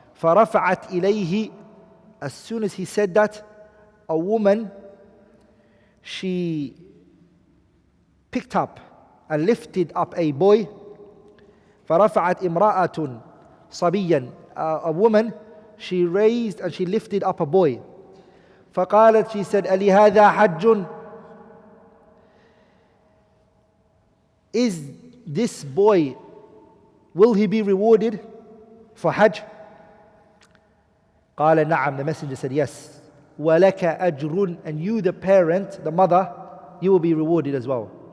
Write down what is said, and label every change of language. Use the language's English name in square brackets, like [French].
[Arabic] فَرَفَعَتْ إِلَيْهِ, [English] as soon as he said that, a woman, she picked up and lifted up a boy. [Arabic] فَرَفَعَتْ إِمْرَأَةٌ صَبِيًّا, [English] a woman, she raised and she lifted up a boy. [Arabic] فَقَالَتْ, [English] she said, [Arabic] أَلِهَذَا حَجٌّ? [English] Is this boy, will he be rewarded for Hajj? [Arabic] قال نعم, [English] the Messenger said yes. [Arabic] وَلَكَ أَجْرٌ, [English] and you the parent, the mother, you will be rewarded as well.